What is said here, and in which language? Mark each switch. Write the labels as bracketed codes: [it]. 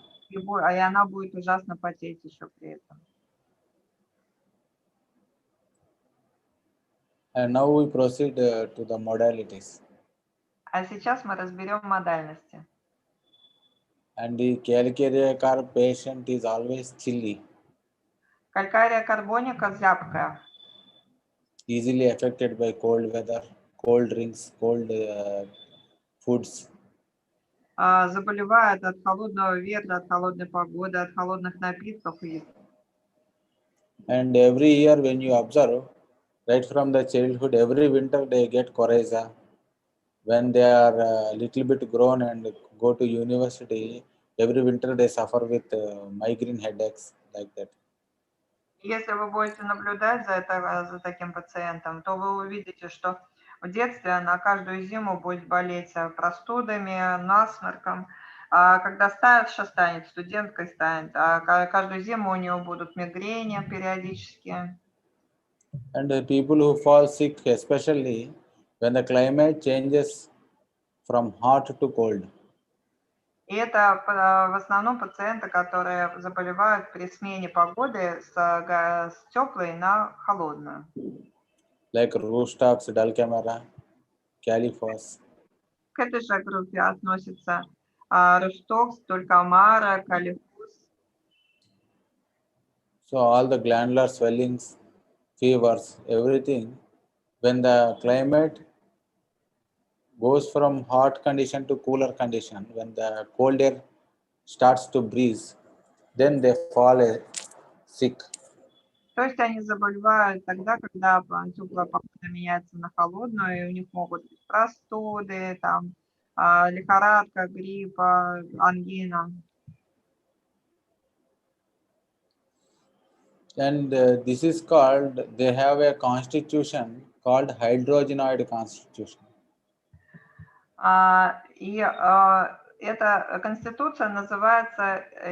[ru] И она будет ужасно потеть еще при этом. [en] And now we proceed to the modalities. [ru] А сейчас мы разберем модальности. [en] And the Calcarea Carb patient is always chilly. [ru] Калькария карбоника зябкая. [en] easily affected by cold weather, cold drinks, cold foods. [ru] Заболевают от холодного ветра, от холодной погоды, от холодных напитков и [en] And every year when you observe, right from the childhood, every winter they get coryza. When they are little bit grown and go to university, every winter they suffer with migraine headaches like that. [ru] Если вы будете наблюдать за таким пациентом, то вы увидите, что в детстве на каждую зиму будет болеть простудами, насморком. А когда старше станет, студенткой станет, каждую зиму у него будут мигрени периодически. [en] And people who fall sick, especially when the climate changes from hot to cold. [ru] И это в основном пациенты, которые заболевают при смене погоды с теплой на холодную. [en] Like Drugs-Calcarea, Drugs-Calcarea, Califos. [ru] К этой же группе относятся Ростокс, Drugs-Calcarea, Califos. [en] So all the glandular swellings, fevers, everything, when the climate goes from hot condition to cooler condition, when the cold air starts to breeze, then they fall sick. [ru] То есть они заболевают тогда, когда теплая погода меняется на холодную, и у них могут быть простуды, там, лихорадка, грипп, ангина. [en] And this is called, they have a constitution called hydrogenoid constitution. [ru] И эта конституция называется